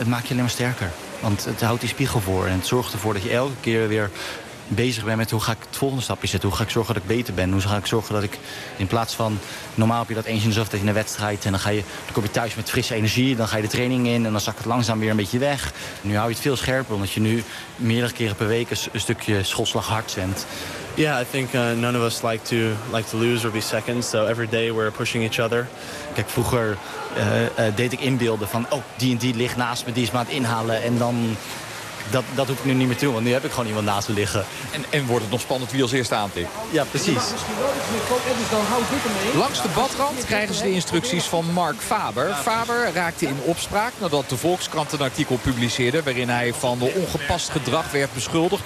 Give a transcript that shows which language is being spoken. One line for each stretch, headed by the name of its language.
Dutch: Het maakt je alleen maar sterker, want het houdt die spiegel voor. En het zorgt ervoor dat je elke keer weer bezig bent met hoe ga ik het volgende stapje zetten. Hoe ga ik zorgen dat ik beter ben? Hoe ga ik zorgen dat ik, in plaats van, normaal heb je dat eens in de zoveel tijd in een wedstrijd. En dan kom je thuis met frisse energie, dan ga je de training in en dan zakt het langzaam weer een beetje weg. Nu hou je het veel scherper, omdat je nu meerdere keren per week een stukje schotslag hard zendt.
English: Yeah, I think none of us like to lose or be second. So every day we're pushing each other.
Dutch: Kijk, vroeger deed ik inbeelden van, oh, die en die ligt naast me, die is maar aan het inhalen. En dan, dat hoef ik nu niet meer toe, want nu heb ik gewoon iemand naast me liggen. En wordt het nog spannend wie als eerste aantikt? Ja, precies. Langs de badrand krijgen ze de instructies van Mark Faber. Faber raakte in opspraak nadat de Volkskrant een artikel publiceerde waarin hij van de ongepast gedrag werd beschuldigd.